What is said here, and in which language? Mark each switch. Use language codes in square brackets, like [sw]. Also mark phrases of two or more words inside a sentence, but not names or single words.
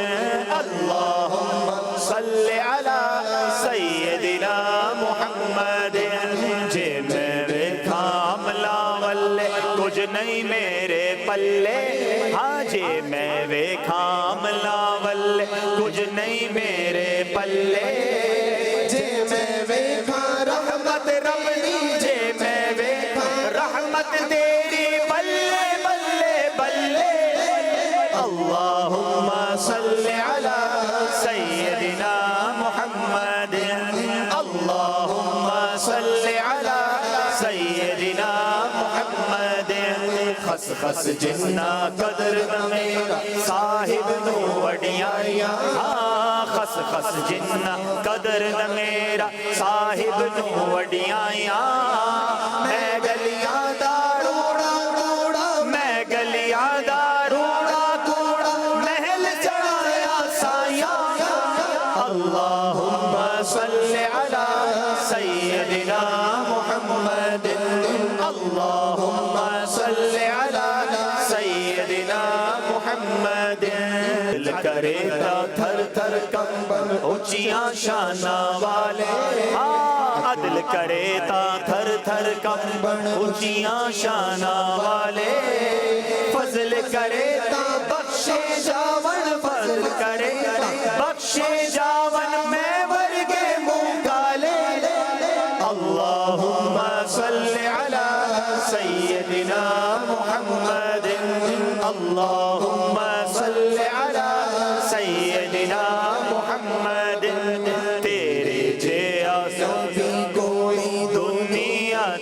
[ar] اللہم صلی علی سیدنا محمد. [pa] جے میں ویکھا ملا ولے کچھ نہیں میرے پلے. ہاں جے میں ویکھا ملا ولے کچھ نہیں میرے پلے. جے میں ویکھا رحمت رب دی, جے میں ویکھا رحمت تیری بلے بلے بلے. [ar] اللہم صلی علی سیدنا محمد. اللہم صلی علی سیدنا محمد. [pa] خس خس جنہ قدر میرا صاحب نو وڈیاں. ہاں خس خس جنہ قدر میرا صاحب نو وڈیاں. میں گلیاں دا روڑا روڑا, میں گلیاں دا روڑا کوڑا محل چڑھایا سایاں. [ar] اللہم صلی علی سیدنا محمد. اللہم صلی علی سیدنا محمد. [pa] دل کرے تا تھر تھر کمبن اونچیاں شاناں والے. ہاں دل کرے تا تھر تھر کمبن اونچیاں شاناں والے. فضل کرے تا بخشے جاون, فضل کرے بخشے جاون میں ورگے منہ کالے. [ar] اللہم صلی علی سیدنا محمد. اللہم صلی علی سیدنا محمد. [ur] تیرے جیسا بھی کوئی دنیا